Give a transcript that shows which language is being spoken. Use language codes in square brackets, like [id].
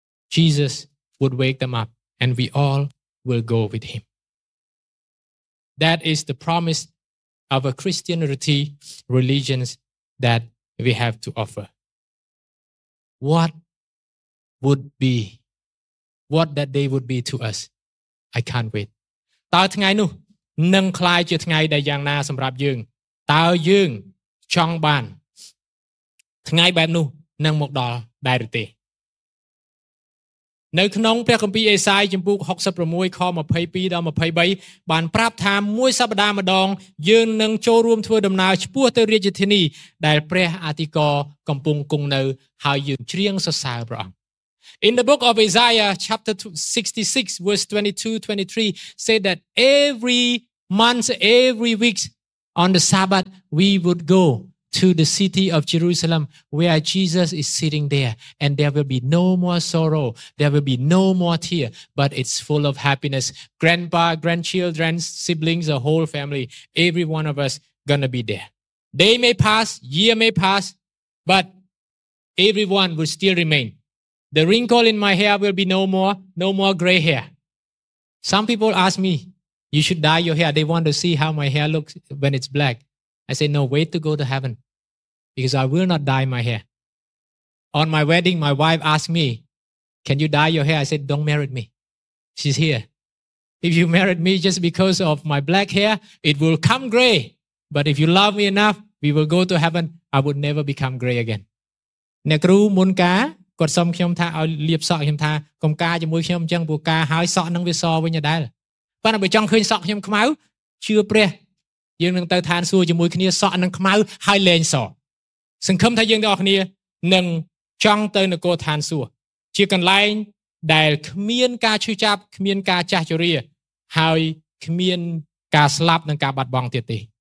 [en] Jesus would wake them up and we all will go with him. That is the promise. Of a Christianity religions that we have to offer. What that day would be to us? I can't wait. [km] តើថ្ងៃនោះនឹងคล้ายជាថ្ងៃដែលយ៉ាងណាសម្រាប់យើងតើយើងចង់បានថ្ងៃបែបនោះនឹងមកដល់ដែរឬទេ? នៅក្នុងព្រះគម្ពីរអេសាយជំពូក66ខ22ដល់23បានប្រាប់ថាមួយសប្តាហ៍ម្ដងយើងនឹងចូលរួមធ្វើដំណើរឆ្ពោះទៅរាជធានីដែលព្រះអធិការកំពុងគង់នៅហើយយើងច្រៀងសរសើរព្រះអង្គ [en] In the book of Isaiah chapter 66 verse 22-23 said that every month, every week on the Sabbath we would go to the city of Jerusalem where Jesus is sitting there and there will be no more sorrow, there will be no more tear, but it's full of happiness. Grandpa, grandchildren, siblings, the whole family, every one of us gonna be there. Day may pass, year may pass, but everyone will still remain. The wrinkle in my hair will be no more, no more gray hair. Some people ask me, you should dye your hair. They want to see how my hair looks when it's black. I say, no, wait to go to heaven because I will not dye my hair. On my wedding, my wife asked me, can you dye your hair? I said, don't marry me. She's here. If you married me just because of my black hair, it will come gray. But if you love me enough, we will go to heaven. I would never become gray again. [km] អ្នកគ្រូមុនកាគាត់សុំខ្ញុំថាឲ្យលាបសក់ខ្ញុំថាកុំកាជាមួយខ្ញុំអញ្ចឹងព្រោះកាហើយសក់នឹងវាសវិញដែរប៉ុន្តែបើចង់ឃើញសក់ខ្ញុំខ្មៅជឿព្រះយើងនឹងទៅឋានសួគ៌ជាមួយគ្នាសក់នឹងខ្មៅហើយលែងសក់ សង្ឃឹមថាយើងទាំងអស់គ្នានឹងចង់ទៅនគរឋានសួគ៌ជាកន្លែងដែលគ្មានការឈឺចាប់គ្មានការចាស់ជរាហើយគ្មានការស្លាប់និងការបាត់បង់ទៀតទេ